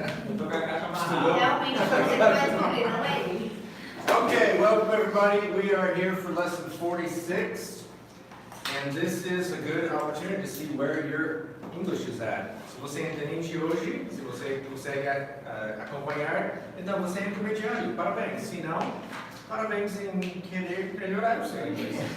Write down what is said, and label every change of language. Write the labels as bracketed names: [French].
[Portuguese] Eu tô com a caixa amarrada. Realmente, você vai responder, não é? [English] Okay, welcome everybody. We are here for lesson 46, and this is a good opportunity to see where your English is at. [Portuguese] Se você é internet hoje, se você consegue acompanhar, então você é intermediário. Parabéns. Se não, parabéns em querer melhorar o seu inglês.